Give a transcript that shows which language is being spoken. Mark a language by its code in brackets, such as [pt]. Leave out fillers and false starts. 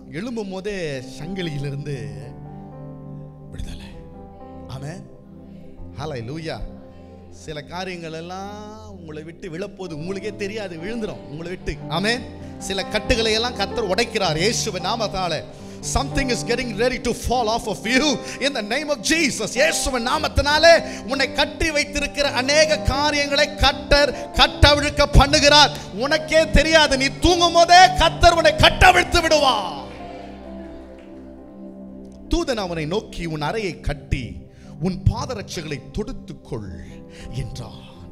[ta] எழும்பும் போதே சங்கிலியிலிருந்து விடுதலை. ஆமென். ஹல்லேலூயா. சில காரியங்கள் எல்லாம் உங்களை விட்டு விழப்போது, உங்களுக்கே தெரியாது, விழுந்துடும் உங்களை விட்டு. ஆமென். சில கட்டுகளை எல்லாம் கர்த்தர் உடைக்கிறார் இயேசுவின் நாமத்தாலே. [en] Something is getting ready to fall off of you in the name of Jesus. [ta] இயேசுவின் நாமத்தினாலே உன்னை கட்டி வைத்திருக்கிற அநேக காரியங்களை கர்த்தர் கட்டவிழ்க்க பண்ணுகிறார். உனக்கே தெரியாது, நீ தூங்கும் போதே கர்த்தர் உன்னை கட்டவிழ்த்து விடுவார். தூதன் அவனை நோக்கி, உன் அறையை கட்டி உன் பாதரட்சைகளை தொடுத்துக்கொள் என்றான்.